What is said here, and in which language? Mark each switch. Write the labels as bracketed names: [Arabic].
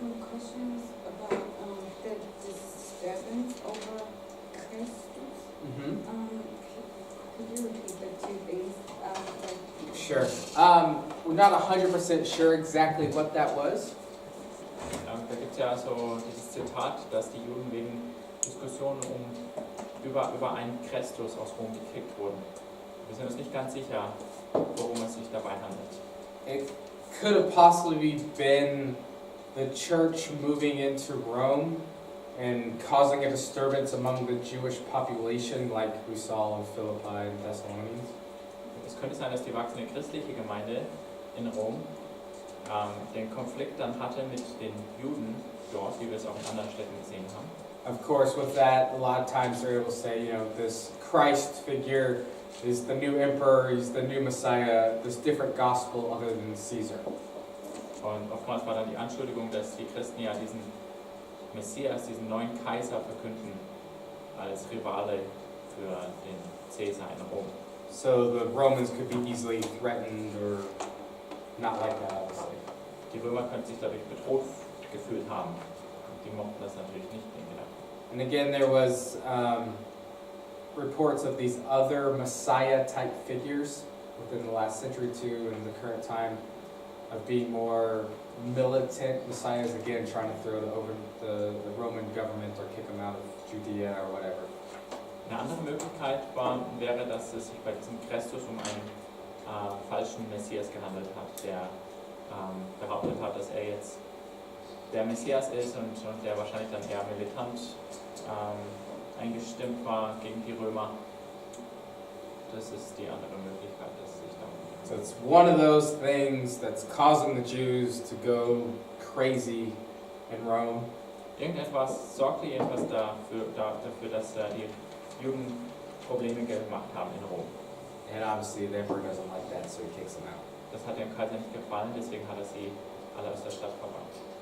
[English] Questions about the disturbance over Christus. Could you repeat the two things? Sure. We're not 100% sure exactly what that was. [German] Da gibt es ja so dieses Zitat, dass die Juden wegen Diskussionen über einen Christus aus Rom gekriegt wurden. Wir sind uns nicht ganz sicher, worum es sich dabei handelt. [English] It could have possibly been the church moving into Rome and causing a disturbance among the Jewish population like we saw in Philippi and Thessalonians. [German] Es könnte sein, dass die wachsende christliche Gemeinde in Rom den Konflikt dann hatte mit den Juden dort, wie wir es auch in anderen Städten gesehen haben. [English] Of course, with that, a lot of times they're able to say, you know, this Christ figure is the new emperor, he's the new Messiah, this different gospel other than Caesar. [German] Und oftmals war dann die Anschuldigung, dass die Christen ja diesen Messias, diesen neuen Kaiser verkünden, als Rivale für den Caesar in Rom. [English] So the Romans could be easily threatened or not like that, obviously. [German] Die Römer könnten sich dadurch bedroht gefühlt haben. Und die mochten das natürlich nicht, den Gedanken. [English] And again, there was reports of these other Messiah-type figures within the last century too, and the current time, of being more militant messiahs, again trying to throw the Roman government or kick them out of Judea or whatever. [German] Eine andere Möglichkeit wäre, dass es sich bei diesem Christus um einen falschen Messias gehandelt hat, der behauptet hat, dass er jetzt der Messias ist und der wahrscheinlich dann eher militant eingestimmt war gegen die Römer. Das ist die andere Möglichkeit, dass es sich darum geht. [English] So it's one of those things that's causing the Jews to go crazy in Rome. [German] Irgendetwas sorgte jedenfalls dafür, dass die Juden Probleme gemacht haben in Rom. [English] And obviously the emperor doesn't like that, so he kicks them out. [German] Das hat dem Kaiser nicht gefallen, deswegen hat er sie alle aus der Stadt verbannt.